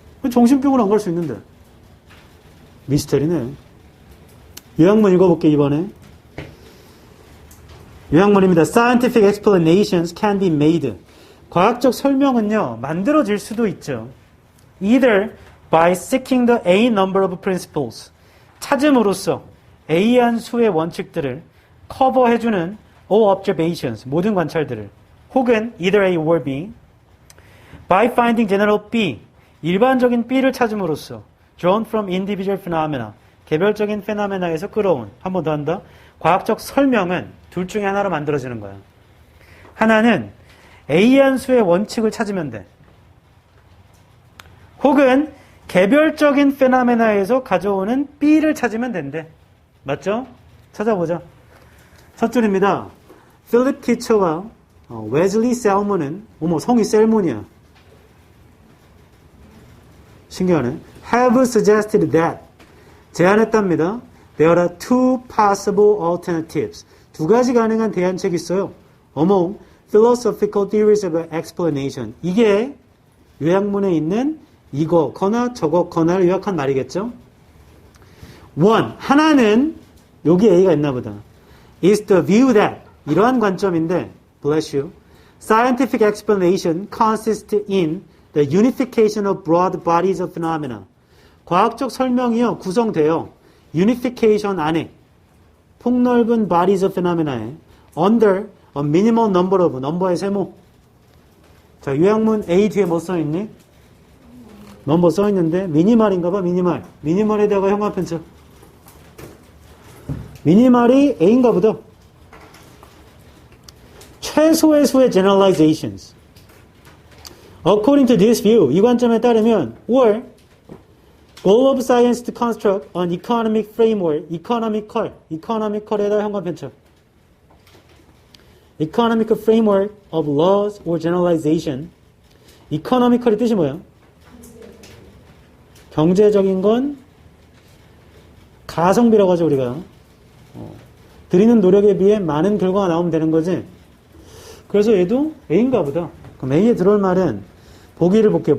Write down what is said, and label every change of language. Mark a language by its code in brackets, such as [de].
[ko] 정신병으로 안 갈 수 있는데. 미스테리네. 요약문 읽어볼게, 이번에. 요약문입니다. [en] Scientific explanations can be made. [ko] 과학적 설명은요, 만들어질 수도 있죠. [en] Either by seeking the A number of principles. [ko] 찾음으로써 A한 수의 원칙들을 커버해주는 [en] all observations. [ko] 모든 관찰들을. [en] 혹은 either A or B. By finding general B. [ko] 일반적인 B를 찾음으로써 [en] drawn from individual phenomena. [ko] 개별적인 페노메나에서 끌어온. 한 번 더 한다. 과학적 설명은 둘 중에 하나로 만들어지는 거야. 하나는 A한 수의 원칙을 찾으면 돼. 혹은 개별적인 페노메나에서 가져오는 B를 찾으면 된대. 맞죠? 찾아보자. 첫 줄입니다. 필립 티처와 웨즐리 셀몬은 성이 셀몬이야. 신기하네. [en] have suggested that [ko] 제안했답니다. [en] There are two possible alternatives. [ko] 두 가지 가능한 대안책이 있어요. [en] Among philosophical theories of explanation. [ko] 이게 요약문에 있는 이거거나 저거거나를 요약한 말이겠죠. One, 하나는 여기 A가 있나 보다. [en] Is the view that [ko] 이러한 관점인데, [en] bless you. Scientific explanation consists in the unification of broad bodies of phenomena. [ko] 과학적 설명이요, 구성돼요. [en] unification 안에, 폭넓은 bodies of phenomena에 under a minimal number of, [ko] 넘버의 세모. 자, 요약문 A 뒤에 뭐 써있니? 넘버 써있는데, 미니멀인가 봐, 미니멀. 미니멀에다가 형광펜 쳐. 미니멀이 A인가 보다. 최소의 수의 generalizations. [en] According to this view, [ko] 이 관점에 따르면, [en] or goal of science to construct an economic framework, economical에다 형광펜 쳐. economic framework of laws or generalization. [ko] economical의 뜻이 뭐야? 경제적인 건 가성비라고 하죠, 우리가. 드리는 노력에 비해 많은 결과가 나오면 되는 거지. 그래서 얘도 A인가 보다. 그럼 A에 들어올 말은 보기를 볼게요.